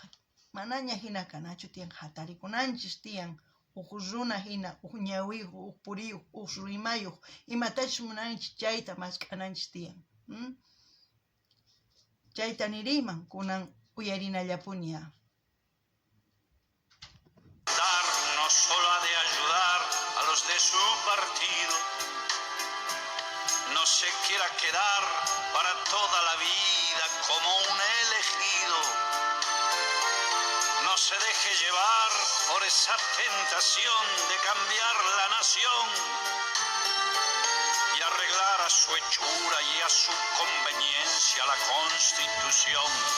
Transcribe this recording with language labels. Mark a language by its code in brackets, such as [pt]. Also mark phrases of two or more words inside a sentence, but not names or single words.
[qu] Manaña hina kanachu tiyan, hatarikunanchis tiyan. Uq runa hina, uq ñawiyuq, uq puriyuq, uq rimayuq, imatachus munanchis chayta mask'ananchis tiyan. Chayta niriyman kunan uyarinallapuña. [es] No solo ha de ayudar a los de su partido, no se quiera quedar para toda la vida como un elegido. No se deje llevar por esa tentación de cambiar la nación y arreglar a su hechura y a su conveniencia la Constitución.